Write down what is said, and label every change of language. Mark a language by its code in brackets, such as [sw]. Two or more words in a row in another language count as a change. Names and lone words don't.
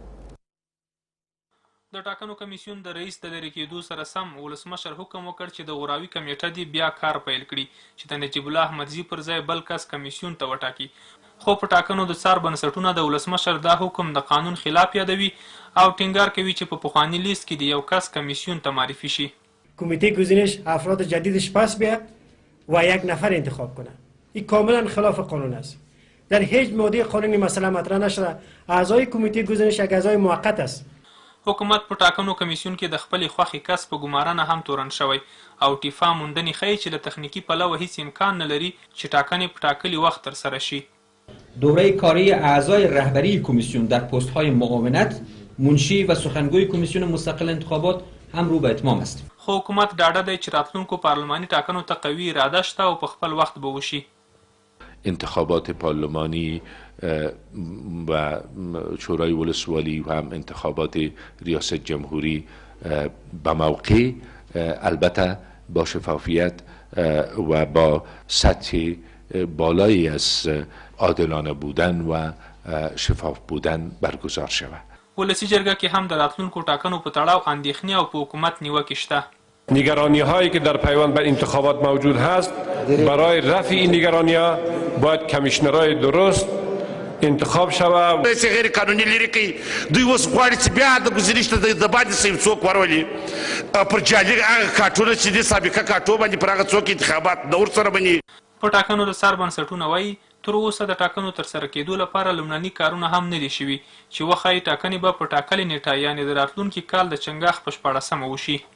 [ps] د ټاکنو کمیسیون د رئیس د لرې کېدو سره سم ولسمشر حکم وکړ چې د غوراوي کمیټه دې بیا کار پیل کړي چې د نجیب الله احمدزي پر ځای بل کس کمیسیون ته وټاکي. خو په ټاکنو د څار بنسټونه د ولسمشر دا حکم د قانون خلاف یادوي او ټینګار کوي چې په پخواني لیست کې د یو کس کمیسیون ته معرفي شي. [fa] کمیته گزینش افراد جدیدش پس بیاد و یک نفر انتخاب کنه. این کاملا خلاف قانون است. در هیچ ماده قانونی مسئله مطرح نشده. اعضای کمیته گزینش یک اعضای موقت است. [ps] حکومت په ټاکنو کمیسیون کې د خپلې خوښې کس په ګمارنه هم تورن شوی او ټیفا موندنې ښیي چې له تخنیکي پلوه هیڅ امکان نه لري چې ټاکنې په ټاکلي وخت ترسره شي. [fa] دوره کاری اعضای رهبری کمیسیون در پست‌های معاونت، منشی و سخنگوی کمیسیون مستقل انتخابات هم رو به اتمام است. [ps] خو حکومت ډاډه دی چې راتلونکو پارلماني ټاکنو ته قوي اراده شته او په خپل وخت به وشي. [fa] انتخابات پارلمانی و شورای ولسوالی و هم انتخابات ریاست جمهوری به موقع البته با شفافیت و با سطح بالایی از عادلانه بودن و شفاف بودن برگزار شود. [ps] ولسی جرګه کې هم د راتلونکو ټاکنو په تړاو اندېښنې او په حکومت نیوکې شته. [fa] نگرانی هایی که در پیوند به انتخابات موجود هست برای رفع این نگرانی ها باید کمیشنرهای درست انتخاب شود. [ps] رئیس غیر قانوني لري کوي دوی اوس غواړي چې بیا د ګزینش ته د باندې سیم څوک ورولي پر جعلي هغه کارټونه چې د سابقه کارټو باندې پر هغه څوک انتخابات د ورسره بني. په ټاکنو د څار بنسټونه وایي تر اوسه د ټاکنو ترسره کېدو لپاره لومړني کارونه هم نه دي شوي چې وښایي ټاکنې به په ټاکلې نیټه یعنې د راتلونکي کال د چنګاښ په 14مه وشي.